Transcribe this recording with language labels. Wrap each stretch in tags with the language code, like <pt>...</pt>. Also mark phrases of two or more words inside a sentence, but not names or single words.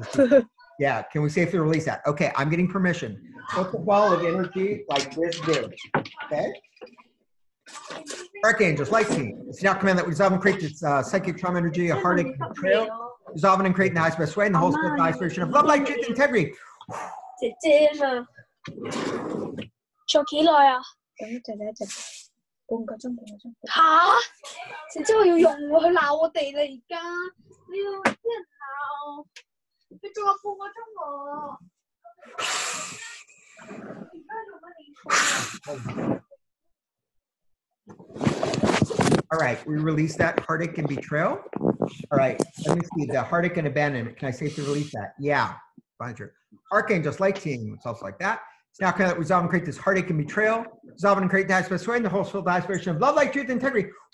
<en>yeah, can we safely release that? Okay, I'm getting permission. Put the ball of energy like this big, okay? Archangels, light team. It's now command that we dissolve and create this psychic trauma energy, a heartache, betrayal, dissolving and creating the highest best way, and the whole spirit, the highest version of love, light, truth, integrity.</en> <yue>姐姐嘛，做幾耐啊？等一陣，半個鐘。吓！姐姐我要用喎，佢鬧我哋啦而家，你要俾人鬧，你仲有半個鐘喎。而家做乜嘢？</yue> <en>All right, we release that heartache and betrayal. All right, let me see the heartache and abandonment. Can I safely release that? Yeah. Archangels, light team, it's also like that. It's now kind of resolve and create this heartache and betrayal, dissolve and create the highest best way, and the whole soul, the highest version of love, light, truth, integrity.</en>